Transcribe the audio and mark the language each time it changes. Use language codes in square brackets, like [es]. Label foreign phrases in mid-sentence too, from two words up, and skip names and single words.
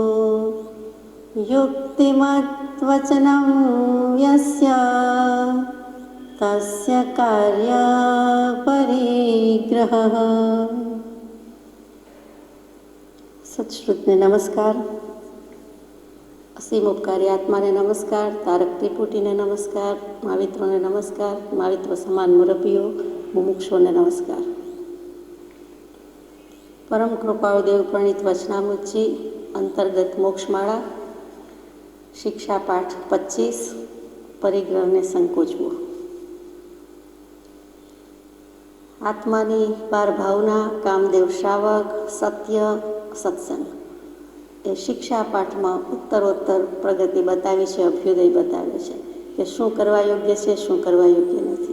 [sa] युक्तिमद्वचनं यस्य तस्य कार्यपरिग्रहः। [gu] સત્શ્રુતને નમસ્કાર, અસીમ ઉપકારી આત્માને નમસ્કાર, તારક ત્રિપુટીને નમસ્કાર, મહાવિત્રોને નમસ્કાર, મહાવિત્રો સમાન મુરબ્બીઓ, મુમુક્ષોને નમસ્કાર। પરમ કૃપાળુ દેવ પ્રણીત વચનામૃતજી અંતર્ગત મોક્ષમાળા શિક્ષા પાઠ 25 પરિગ્રહને સંકોચવો। આત્માની 12 ભાવના, કામદેવ શ્રાવક, સત્ય, સત્સંગ એ શિક્ષા પાઠમાં ઉત્તરોત્તર પ્રગતિ બતાવી છે, અભ્યુદય બતાવે છે કે શું કરવા યોગ્ય છે, શું કરવા યોગ્ય નથી।